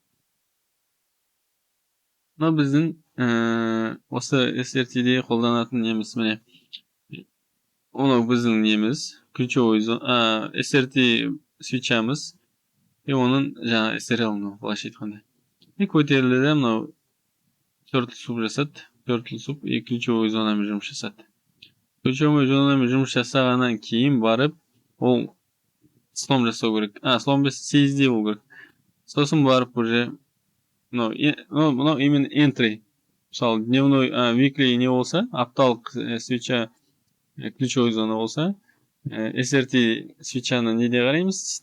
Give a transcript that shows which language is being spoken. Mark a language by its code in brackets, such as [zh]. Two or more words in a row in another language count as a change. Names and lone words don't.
[kk] Мына біздің осы SRT-де қолданатын неміз, міне. Оны біздің неміз, ключевой SRT свечамыз, и оның жаңа SRL-ны былайша айтқанда. И көтерілді де мынау [en] turtle soup [kk] жасады. [en] Turtle soup [kk] и [ru] ключевой зонамен [kk] жұмыс жасады. [ru] Ключевой зонамен [kk] жұмыс жасағаннан кейін барып, ол слом жасау керек. [ru] Слом без [kk] CSD болу керек. Сосын барып уже мынау именно entry. Мысалы, дневной, weekly не болса, апталық свеча ключевой зона болса, SRT свечаны неде қараймыз?